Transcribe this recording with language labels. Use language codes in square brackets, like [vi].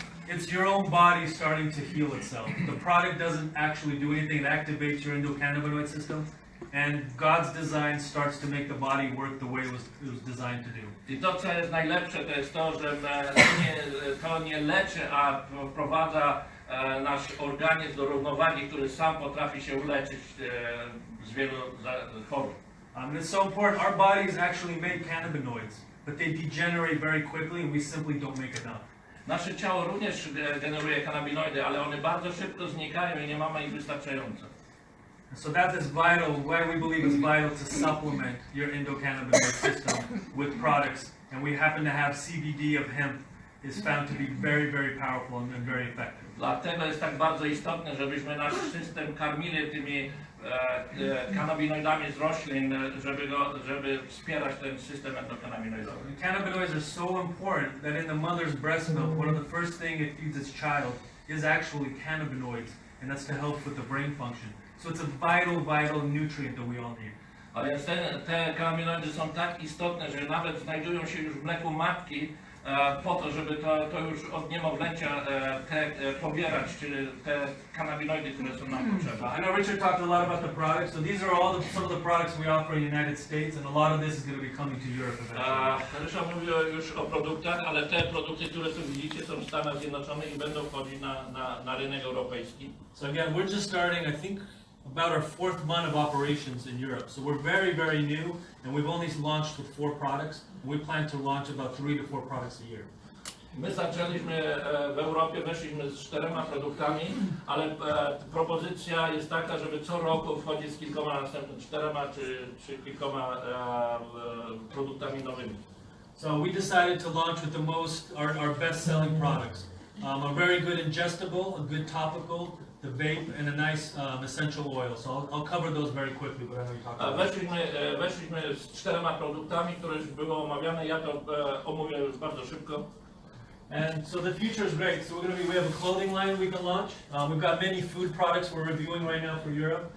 [en] It's your own body starting to heal itself. The product doesn't actually do anything. It activates your endocannabinoid system. And God's design starts to make the body work the way it was designed to do. [pl] I to, co jest najlepsze, to jest to, że to nie leczy, a wprowadza nasz organizm do równowagi, który sam potrafi się uleczyć z wielu chorób. [en] It's so important. Our bodies actually make cannabinoids, but they degenerate very quickly and we simply don't make enough. [pl] Nasze ciało również generuje kanabinoidy, ale one bardzo szybko znikają i nie mamy ich wystarczająco. [en] So that is vital, why we believe it's vital to supplement your endocannabinoid system with products. And we happen to have CBD of hemp is found to be very, very powerful and very effective. [pl] Dlatego jest tak bardzo istotne, żebyśmy nasz system karmili tymi kanabinoidami z roślin, żeby wspierać ten system endokannabinoidowy. [en] Cannabinoids are so important that in the mother's breast milk, one of the first things it feeds its child is actually cannabinoids, and that's to help with the brain function. So it's a vital nutrient that we all need. [pl] A więc te kanabinoidy są tak istotne, że nawet znajdują się już w mleku matki po to, żeby to już od niemowlęcia pobierać, czyli te kanabinoidy, które są nam potrzebne. [en] I know Richard talked a lot about the products, so these are some of the products we offer in the United States, and a lot of this is going to be coming to Europe eventually. [pl] Ryszard mówił już o produktach, ale te produkty, które tu widzicie, są w Stanach Zjednoczonych i będą wchodzić na rynek europejski. [en] So again, we're just starting, I think, about our 4th month of operations in Europe. So we're very new, and we've only launched with 4 products. We plan to launch about 3 to 4 products a year. [pl] My zaczęliśmy w Europie, weszliśmy z 4 produktami, ale propozycja jest taka, żeby co roku wchodzić z kilkoma następnymi 4 czy kilkoma produktami nowymi. [en] So we decided to launch with our best-selling products. A very good ingestible, a good topical, the vape, and a nice essential oil. So I'll cover those very quickly, but I know you talked about it. [pl] Weszliśmy z 4 produktami, które już były omawiane. Ja to omówię już bardzo szybko. [en] And so the future is great. So we have a clothing line we can launch. We've got many food products we're reviewing right now for Europe.